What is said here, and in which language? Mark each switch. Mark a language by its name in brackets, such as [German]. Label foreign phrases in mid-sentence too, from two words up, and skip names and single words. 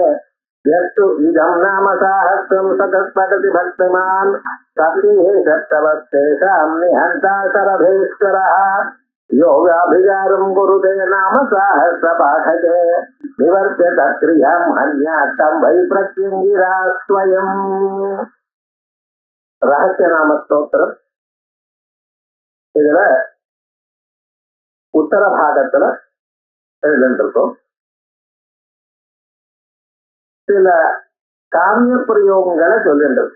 [Sanskrit] यस्तु इदं नाम साहस्रं सतस्पठति भक्तिमान् तस्यै सप्तवस्तेषां निहन्ता शरभेश्वरः योगाभिचारं कुरुते नाम साहस्रपाठके निवर्त्य तत्क्रियां हन्यात्तं वै प्रत्यङ्गिरा स्वयं [Tamil] ரகசியநாம ஸ்தோத்திரம். இதுல உத்தர பாகத்துல எழுதிருக்கோம். சில காமிய பிரயோகங்களை சொல்லிட்டு இருக்க.